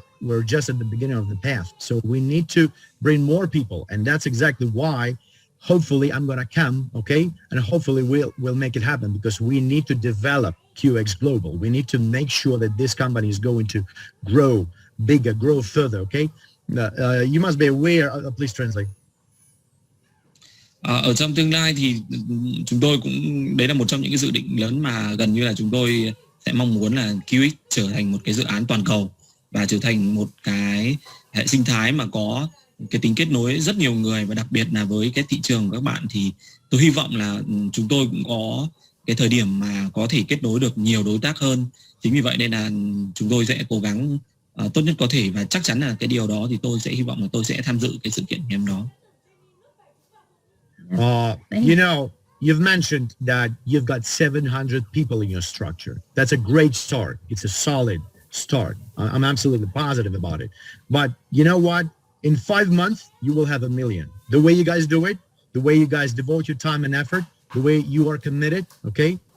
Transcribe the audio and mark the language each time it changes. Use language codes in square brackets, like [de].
[en] We're just at the beginning of the path. So we need to bring more people. And that's exactly why, hopefully, I'm going to come, okay? And hopefully we'll make it happen because we need to develop Quwiex Global. We need to make sure that this company is going to grow bigger, grow further, okay? You must be aware, please translate. [vi] Ở trong tương lai thì chúng tôi cũng, đấy là một trong những cái dự định lớn mà gần như là chúng tôi sẽ mong muốn là Quwiex trở thành một cái dự án toàn cầu và trở thành một cái hệ sinh thái mà có cái tính kết nối rất nhiều người và đặc biệt là với cái thị trường của các bạn thì tôi hy vọng là chúng tôi cũng có cái thời điểm mà có thể kết nối được nhiều đối tác hơn. Chính vì vậy nên là chúng tôi sẽ cố gắng tốt nhất có thể và chắc chắn là cái điều đó thì tôi sẽ hy vọng là tôi sẽ tham dự cái sự kiện ngày hôm đó. [en] You know, you've mentioned that you've got 700 people in your structure. That's a great start. It's a solid start. I'm absolutely positive about it. But you know what? In 5 months, you will have 1 million. The way you guys do it, the way you guys devote your time and effort, the way you are committed, okay?